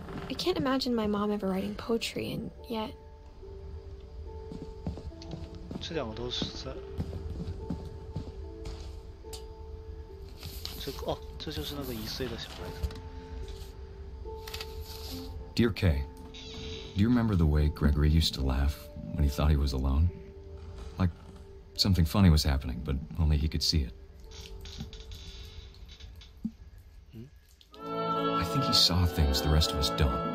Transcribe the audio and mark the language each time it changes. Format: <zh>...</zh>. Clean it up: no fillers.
<en>I can't imagine my mom ever writing poetry, and yet...</en> <zh>这两个都是在这个哦，这就是那个1岁的小孩子。</zh> <en>Dear Kay, do you remember the way Gregory used to laugh when he thought he was alone? Like something funny was happening, but only he could see it. I think he saw things the rest of us don't.</en>